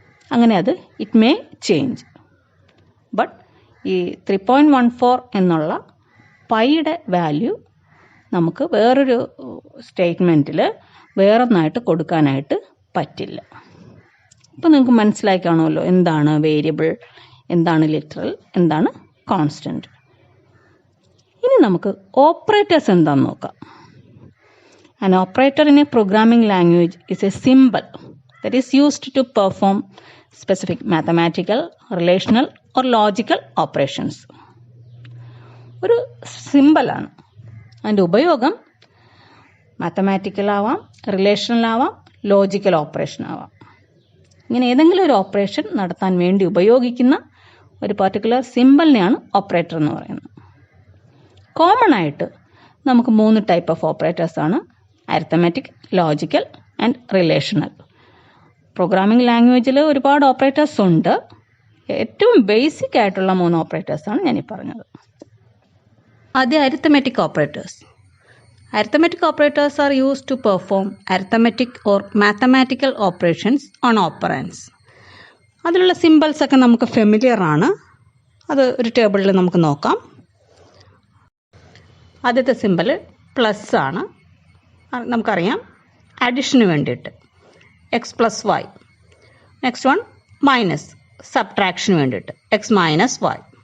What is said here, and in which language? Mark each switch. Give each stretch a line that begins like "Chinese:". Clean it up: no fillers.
Malayalam: അങ്ങനെ അത്
English: It may change. But
Malayalam: ഈ 3.14 എന്നുള്ള പൈയുടെ വാല്യൂ നമുക്ക് വേറൊരു സ്റ്റേറ്റ്മെൻറ്റിൽ വേറൊന്നായിട്ട് കൊടുക്കാനായിട്ട് പറ്റില്ല. ഇപ്പോൾ നിങ്ങൾക്ക് മനസ്സിലായി കാണുമല്ലോ എന്താണ് വേരിയബിൾ, എന്താണ് ലിറ്ററൽ, എന്താണ് കോൺസ്റ്റൻറ്റ്. ഇനി നമുക്ക് ഓപ്പറേറ്റേഴ്സ് എന്താണെന്ന് നോക്കാം.
English: An operator in a programming language is a symbol that is used to perform specific mathematical, relational or logical operations.
Malayalam: ഒരു സിമ്പലാണ്. അതിൻ്റെ ഉപയോഗം മാത്തമാറ്റിക്കൽ ആവാം, റിലേഷണൽ ആവാം, ലോജിക്കൽ ഓപ്പറേഷൻ ആവാം. ഇങ്ങനെ ഏതെങ്കിലും ഒരു ഓപ്പറേഷൻ നടത്താൻ വേണ്ടി ഉപയോഗിക്കുന്ന ഒരു പർട്ടിക്കുലർ സിമ്പലിനെയാണ് ഓപ്പറേറ്റർ എന്ന് പറയുന്നത്. കോമൺ ആയിട്ട് നമുക്ക് 3
English: type of ഓപ്പറേറ്റേഴ്സാണ്:
Malayalam: arithmetic,
English: Logical and relational.
Malayalam: Programming ലാംഗ്വേജിൽ ഒരുപാട് ഓപ്പറേറ്റേഴ്സ് ഉണ്ട്. ഏറ്റവും ബേസിക് ആയിട്ടുള്ള 3 ഓപ്പറേറ്റേഴ്സാണ് ഞാനീ പറഞ്ഞത്. ആദ്യം arithmetic operators.
English: Arithmetic operators are used to perform arithmetic or mathematical operations on operands.
Malayalam: അതിലുള്ള സിമ്പിൾസ് ഒക്കെ നമുക്ക് ഫെമിലിയർ ആണ്. അത് ഒരു ടേബിളിൽ നമുക്ക് നോക്കാം. ആദ്യത്തെ സിമ്പിൾ പ്ലസ് ആണ്. നമുക്കറിയാം അഡിഷന് വേണ്ടിയിട്ട്
English: X plus y. Next one minus,
Malayalam: സബ്ട്രാക്ഷന് വേണ്ടിയിട്ട്
English: X minus y.